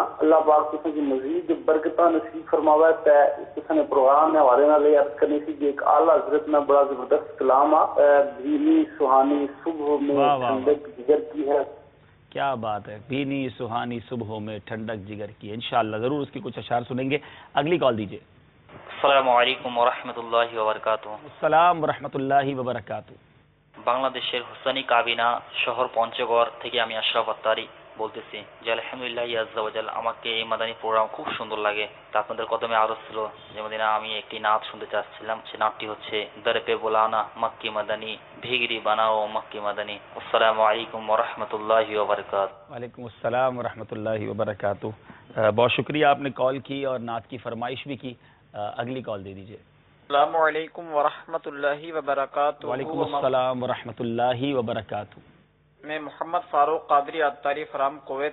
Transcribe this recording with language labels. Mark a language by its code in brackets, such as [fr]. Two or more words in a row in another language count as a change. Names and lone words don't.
[pa] اللہ پاک تسنا کی مزید برکتہ نصیب فرماوے۔ تے تسنا پروگرام نے حوالے نال عرض کرنی سی کہ [ur] ایک اعلیٰ حضرت میں بڑا زبردست کلام بھینی سہانی صبح میں ٹھنڈک جگر کی ہے۔ کیا بات ہے، بھینی سہانی صبحوں میں ٹھنڈک جگر کی، انشاءاللہ ضرور اس کی کچھ اشعار سنیں گے۔ اگلی کال دیجیے۔ [ar] السلام علیکم ورحمۃ اللہ وبرکاتہ۔ السلام ورحمۃ اللہ وبرکاتہ۔ [bn] বাংলাদেশের হুসাইনি কাবিনা শহর পঞ্চগড় থেকে আমি আশরাফ আত্তারি বলতেছি যে [ar] الحمد لله عز وجل, [bn] আমাকে এই মাদানী প্রোগ্রাম খুব সুন্দর লাগে। তা আপনাদের কদমে আরো ছিল যে মদিনা আমি একটি নাত শুনতে চাচ্ছিলাম, সে নাতটি হচ্ছে দর পে বুলানা মক্কি মাদানী ভিগরি বানাও মক্কি মাদানী। [ar] السلام عليكم ورحمة الله وبركاته۔ وعلیکم السلام ورحمۃ اللہ وبرکاتہ۔ [ur] بہت شکریہ، آپ نے کال کی اور نعت کی فرمائش بھی کی۔ اگلی کال دے دیجیے۔ [ar] السلام علیکم ورحمۃ اللہ وبرکاتہ۔ وعلیکم السلام ورحمۃ اللہ وبرکاتہ۔ [ur] میں محمد فاروق قادری عطاری فرام کویت۔